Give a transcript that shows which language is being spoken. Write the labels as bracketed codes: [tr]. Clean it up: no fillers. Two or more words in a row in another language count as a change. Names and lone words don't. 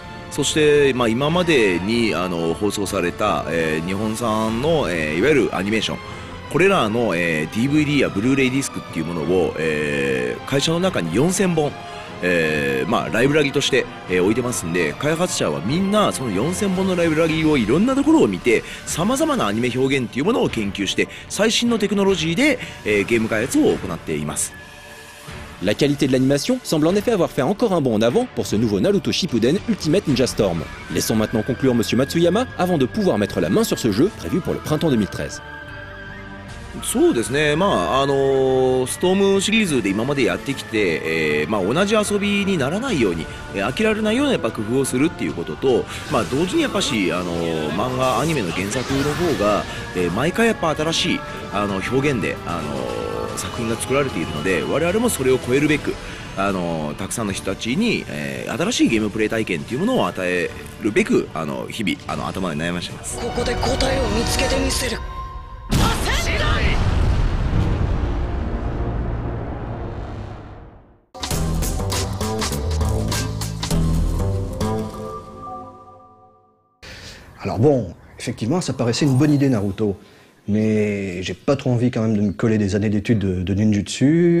[ja] そして、今までに放送された、日本産の、いわゆるアニメーション、これらの、DVD やブルーレイディスクっていうものを、会社の中に4000本、ライブラリとして、置いてますんで、開発者はみんなその4000本のライブラリをいろんなところを見て、さまざまなアニメ表現っていうものを研究して、最新のテクノロジーで、ゲーム開発を行っています。 [fr] La qualité de l'animation semble en effet avoir fait encore un bond en avant pour ce nouveau Naruto Shippuden Ultimate Ninja Storm. Laissons maintenant conclure Monsieur Matsuyama avant de pouvoir mettre la main sur ce jeu prévu pour le printemps 2013. [ja] そうですね、ストームシリーズで今までやってきて、同じ遊びにならないように、飽きられないようなやっぱ工夫をするっていうことと、同時にやっぱし漫画アニメの原作の方が、毎回やっぱ新しい表現で作品が作られているので、我々もそれを超えるべくたくさんの人たちに、新しいゲームプレイ体験っていうものを与えるべく日々頭で悩ましてます。ここで答えを見つけてみせる。 [fr] Alors bon, effectivement, ça paraissait une bonne idée Naruto, mais j'ai pas trop envie quand même de me coller des années d'études de ninjutsu.